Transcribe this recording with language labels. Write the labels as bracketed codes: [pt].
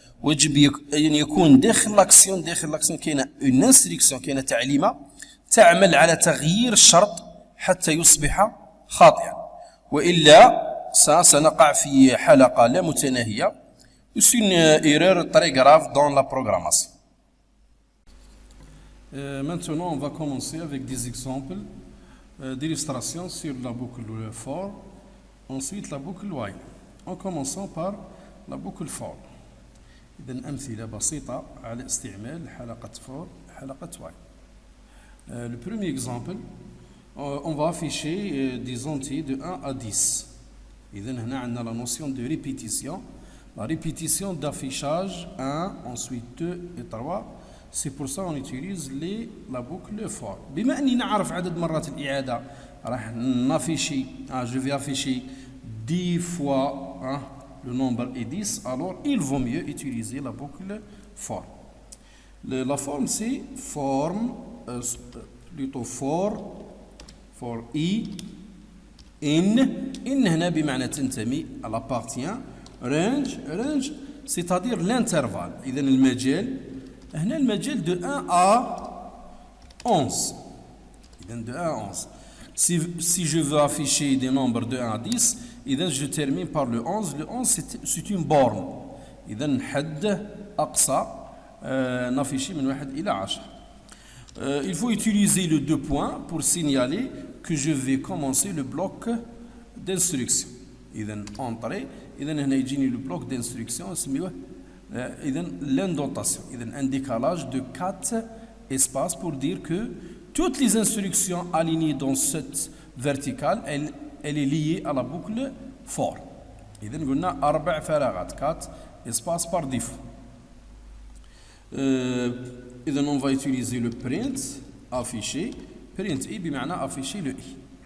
[ar] ويجب أن يكون داخل l'action كاينة [fr] une instruction, [ar] كاينة تعليمة تعمل على تغيير الشرط حتى يصبح خاطئا. وإلا سنقع في حلقة لا متناهية. [fr] C'est une erreur très grave dans la programmation. Maintenant, on va commencer avec des exemples d'illustration sur la boucle for, ensuite la boucle while. En commençant par la boucle for. [ar] إذن أمثلة بسيطة على استعمال حلقة for, حلقة while. [fr] Le premier exemple, on va afficher des entiers de 1 à 10. [ar] إذن هنا عندنا [fr] la notion de répétition. La répétition d'affichage 1, ensuite 2 et 3. C'est pour ça qu'on utilise la boucle for. [ar] بما أني نعرف عدد مرات الإعادة راح نافيشي [fr] je vais afficher 10 fois le nombre est 10, alors il vaut mieux utiliser la boucle for. La forme c'est forme plutôt for i in [ar] هنا بمعنى تنتمي [fr] elle appartient. range c'est-à-dire l'intervalle. [ar] إذن المجال هنا المجال [fr] de 1 à 11. إذن de 1 à 11. Si je veux afficher des nombres de 1 à 10, إذن je termine par le 11. Le 11 c'est une borne. [ar] إذن حد أقصى نافيشي من 1 إلى 10. [fr] Il faut utiliser le deux points pour signaler que je vais commencer le bloc d'instruction. إذن entrée. [ar] إذن هنا يجيني [fr] le bloc d'instruction [ar] اسميه إذن l'indentation. [fr] إذن un décalage de 4 espaces pour dire que toutes les instructions alignées dans cette verticale elle est liée à la boucle for. [ar] إذن قلنا 4 فراغات [fr] 4 espaces par défaut. إذن on va utiliser le print afficher print i [ar] بمعنى [fr] afficher le i.